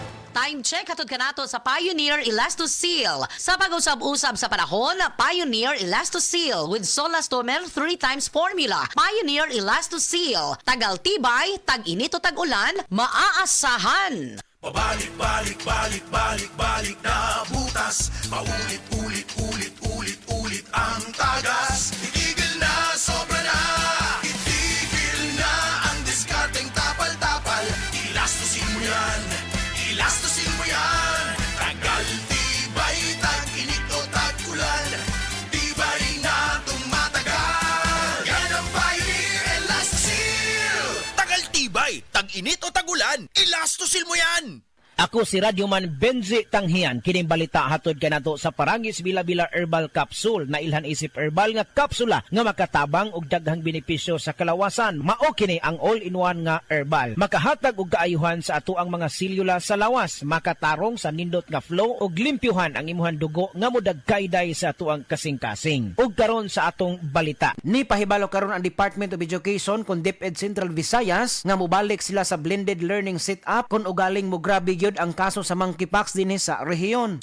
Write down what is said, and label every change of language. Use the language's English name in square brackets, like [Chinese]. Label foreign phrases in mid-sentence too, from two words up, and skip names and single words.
[English] Time check [Cebuano] hatod kanato sa Pioneer Elastoseal. Sa pag-usab-usab sa panahon, Pioneer Elastoseal [English] with Solastomer 3 times formula. [Cebuano] Pioneer Elastoseal. [Filipino] Tagal tibay, tag-init o tag-ulan, maaasahan. Pabalik-balik na butas. Paulit-ulit ang tagas. Itigil na, sobra na. Itigil na ang diskarteng tapal-tapal. Ilastusin mo yan. Tagal, tibay, tag-init o tag-ulan. Tibay na tumatagal. Yan ang Pioneer Elastoseal. Tagal, tibay, tag-init o tag-ulan. Elastoseal mo yan. [Cebuano] Ako si Radyoman Benji Tanghian, kining balita hatod kanato sa Paragis Bila-Bila Herbal Capsule na ilhan isip herbal nga kapsula nga makatabang og daghang benepisyo sa kalawasan. Mao kini ang all-in-one nga herbal. Makahatag og kaayuhan sa ato ang mga selula sa lawas, makatarong sa nindot nga flow og limpyuhan ang imuhang dugo nga modagkayday sa ato ang kasing-kasing. Ug karon sa atong balita. Ni pahibalo karon ang Department of Education kun DepEd Central Visayas nga mobalik sila sa [English] blended learning setup [Cebuano] kun ugaling mo grabe gyud ang kaso sa monkeypox dinhi sa rehiyon.